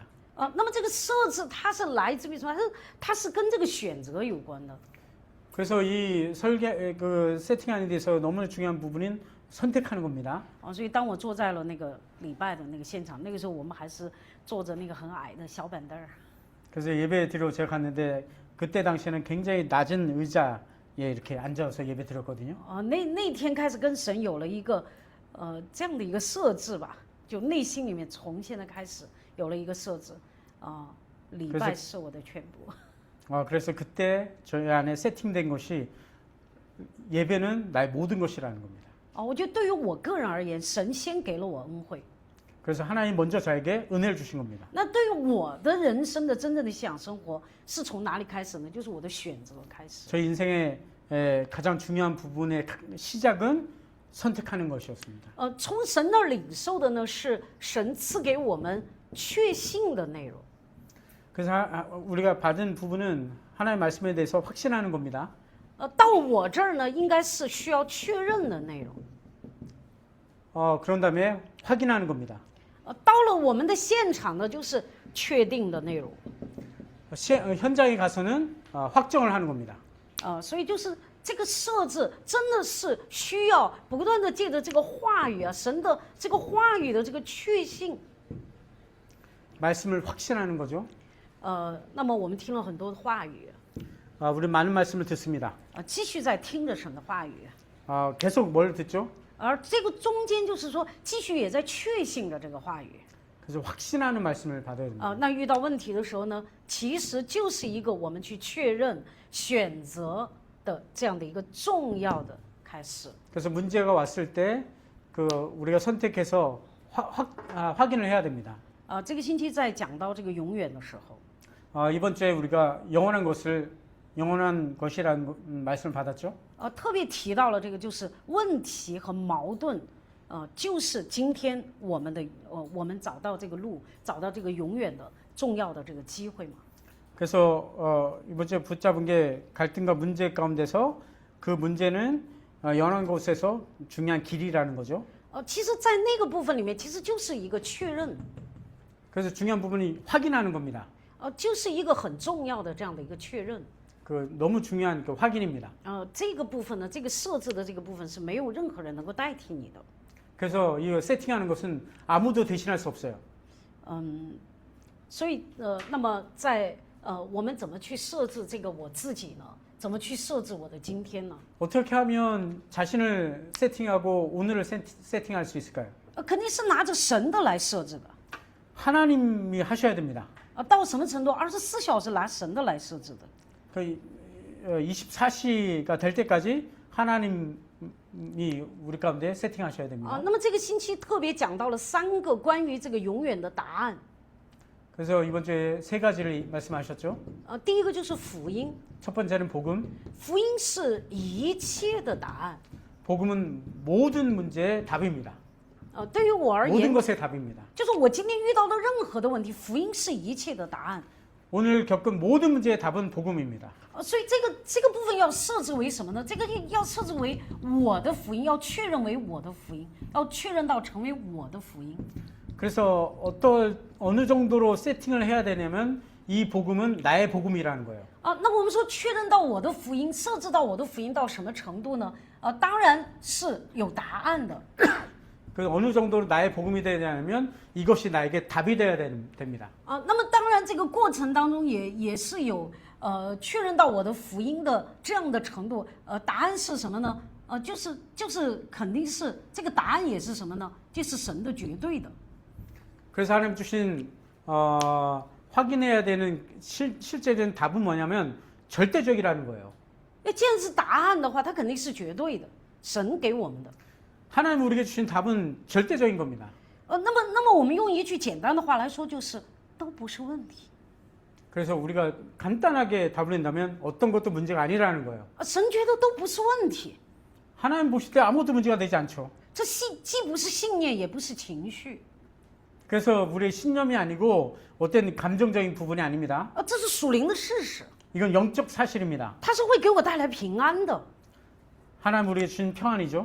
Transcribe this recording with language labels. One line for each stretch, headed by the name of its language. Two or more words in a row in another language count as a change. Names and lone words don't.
Chinese: 那么这个设置它是来自于什么？它是跟这个选择有关的。
Korean: 그래서 이 그 세팅하는 데서 너무 중요한 부분은 선택하는 겁니다.
Chinese: 所以当我坐在了那个礼拜的那个现场，那个时候我们还是坐着那个很矮的小板凳。
Korean: 그래서 예배 드리러 제가 갔는데 그때 당시에는 굉장히 낮은 의자에 이렇게 앉아서 예배 드렸거든요.
Chinese: 那天开始跟神有了一个这样的一个设置吧，就内心里面从现在开始有了一个设置，礼拜是我的全部。
Korean: 그래서 그때 저희 안에 세팅된 것이 예배는 나의 모든 것이라는 겁니다.
Chinese: 我觉得对于我个人而言，神先给了我恩惠。
Korean: 그래서 하나님 먼저 저에게 은혜를 주신 겁니다.
Chinese: 那对于我的人生的真正的信仰生活是从哪里开始呢？就是我的选择开始。
Korean: 저희 인생의 가장 중요한 부분의 시작은 선택하는 것이었습니다.
Chinese: 从神那儿领受的呢是神赐给我们确信的内容。
Korean: 그래서 우리가 받은 부분은 하나님의 말씀에 대해서 확신하는 겁니다.
Chinese: 到我这儿呢，应该是需要确认的内容。
Korean: 그런 다음에 확인하는 겁니다.
Chinese: 到了我们的现场呢，就是确定的内容。
Korean: 현장에 가서는 확정을 하는 겁니다.
Chinese: 所以就是这个设置真的是需要不断的借着这个话语神的这个话语的这个确信。
Korean: 말씀을 확신하는 거죠.
Chinese: 那么我们听了很多的话语。
Korean: 우리 많은 말씀을 듣습니다.
Chinese: 继续在听着神的话语。
Korean: 계속 뭘 듣죠?
Chinese: 而这个中间就是说，继续也在确信着这个话语。
Korean: 그래서 확신하는 말씀을 받아야 됩니다.
Chinese: 那遇到问题的时候呢，其实就是一个我们去确认选择的这样的一个重要的开始。
Korean: 그래서 문제가 왔을 때 그 우리가 선택해서 확인을 해야 됩니다.
Chinese: 这个星期在讲到这个永远的时候，
Korean: 이번 주에 우리가 영원한 것이라는 말씀을 받았죠.
Chinese: 特别提到了这个就是问题和矛盾，就是今天我们找到这个路，找到这个永远的重要的这个机会嘛。
Korean: 그래서 이번 주에 붙잡은 게 갈등과 문제 가운데서 그 문제는 영원한 곳에서 중요한 길이라는 거죠.
Chinese: 其实，在那个部分里面，其实就是一个确认，
Korean: 그래서 중요한 부분이 확인하는 겁니다.
Chinese: 就是一个很重要的这样的一个确认。
Korean: 그 너무 중요한 그 확인입니다.
Chinese: 这个部分呢，这个设置的这个部分是没有任何人能够代替你的。
Korean: 그래서 이 세팅하는 것은 아무도 대신할 수 없어요.
Chinese: 所以那么在我们怎么去设置这个我自己呢？怎么去设置我的今天呢？
Korean: 어떻게 하면 자신을 세팅하고 오늘을 세팅할 수 있을까요?
Chinese: 肯定是拿着神的来设置的。
Korean: 하나님이 하셔야 됩니다.
Chinese: 到什么程度？24小时拿神的来设置的。
Korean: 그 24시가 될 때까지 하나님이 우리 가운데 세팅하셔야 됩니다.
Chinese: 那么这个星期特别讲到了3个关于这个永远的答案。
Korean: 그래서 이번 주에 3가지를 말씀하셨죠.
Chinese: 第一个就是福音，
Korean: 첫 번째는 복음.
Chinese: 福音是一切的答案。
Korean: 복음은 모든 문제의 답입니다.
Chinese: 对于我而
Korean: 모든
Chinese: 言，
Korean: 것의 답입니다.
Chinese: 就是我今天遇到的任何的问题，福音是一切的答案。
Korean: 오늘 겪은 모든 문제의 답은 복음입니다.
Chinese: 所以这个部分要设置为什么呢？这个要设置为我的福音，要确认为我的福音，要确认到成为我的福音。
Korean: 그래서 어느 정도로 세팅을 해야 되냐면 이 복음은 나의 복음이라는 거예요.
Chinese: 那我们说确认到我的福音，设置到我的福音到什么程度呢？当然是有答案的。
Korean: 그 어느 정도로 나의 복음이 되냐면 이것이 나에게 답이 되어야 됩니다.
Chinese: 那么当然这个过程当中也是有确认到我的福音的这样的程度。答案是什么呢？就是肯定是这个答案也是什么呢？就是神的绝对的。
Korean: 그래서 하나님 주신 확인해야 되는 실제적인 답은 뭐냐면 절대적이라는 거예요.
Chinese: 既然是答案的话，它肯定是绝对的，神给我们的。
Korean: 하나님 우리에게 주신 답은 절대적인 겁니다.
Chinese: 那么我们用一句简单的话来说，就是都不是问题。
Korean: 그래서 우리가 간단하게 답을 낸다면 어떤 것도 문제가 아니라는 거예요.
Chinese: 神觉得都不是问题，
Korean: 하나님 보실 때 아무것도 문제가 되지 않죠.
Chinese: 这既不是信念，也不是情绪，
Korean: 그래서 우리의 신념이 아니고 어떤 감정적인 부분이 아닙니다.
Chinese: 这是属灵的事实，
Korean: 이건 영적 사실입니다.
Chinese: 它是会给我带来平安的。
Korean: 하나님 우리에게 주신 평안이죠.